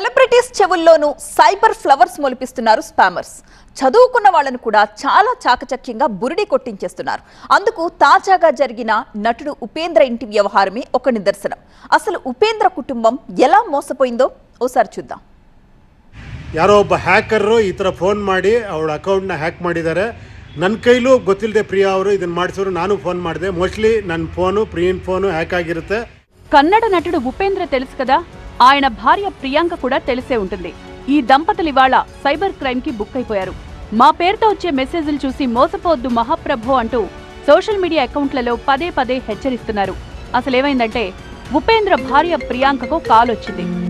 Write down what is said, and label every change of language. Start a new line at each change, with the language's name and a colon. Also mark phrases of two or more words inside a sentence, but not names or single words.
Telugu: సెలబ్రిటీస్ చెవుల్లోనూ
English: cyber flowers
Telugu: మొలిపిస్తున్నారు స్పామర్స్. చదువుకున్న వాళ్ళను కూడా చాలా చాకచక్యంగా బురిడి కొట్టించేస్తున్నారు. అందుకు తాజాగా జరిగిన నటుడు ఉపేంద్ర ఇంటి వ్యవహారమే ఒక నిదర్శనం. అసలు ఉపేంద్ర కుటుంబం ఎలా మోసపోయిందో ఓసారి చూద్దాం.
Kannada: ಯಾರೋ ಒಬ್ಬ ಹ್ಯಾಕರು ಈ ಥರ ಫೋನ್ ಮಾಡಿ ಅವಳ ಅಕೌಂಟ್ನ ಹ್ಯಾಕ್ ಮಾಡಿದ್ದಾರೆ. ನನ್ನ ಕೈಲೂ ಗೊತ್ತಿಲ್ಲದೆ ಪ್ರಿಯಾ ಅವರು ಇದನ್ನು ಮಾಡಿಸಿದ್ರು. ನಾನು ಫೋನ್ ಮಾಡಿದೆ. ಮೋಸ್ಟ್ಲಿ ನನ್ನ ಫೋನು ಪ್ರಿಯನ್ ಫೋನು ಹ್ಯಾಕ್ ಆಗಿರುತ್ತೆ.
Telugu: కన్నడ నటుడు ఉపేంద్ర తెలుసు కదా, ఆయన భార్య ప్రియాంక కూడా తెలిసే ఉంటుంది. ఈ దంపతులు ఇవాళ
English: cyber crime
Telugu: కి బుక్ అయిపోయారు. మా పేరుతో వచ్చే మెసేజ్లు చూసి మోసపోవద్దు మహాప్రభు అంటూ
English: social media
Telugu: అకౌంట్లలో పదే పదే హెచ్చరిస్తున్నారు. అసలేమైందంటే ఉపేంద్ర భార్య ప్రియాంకకు కాల్ వచ్చింది.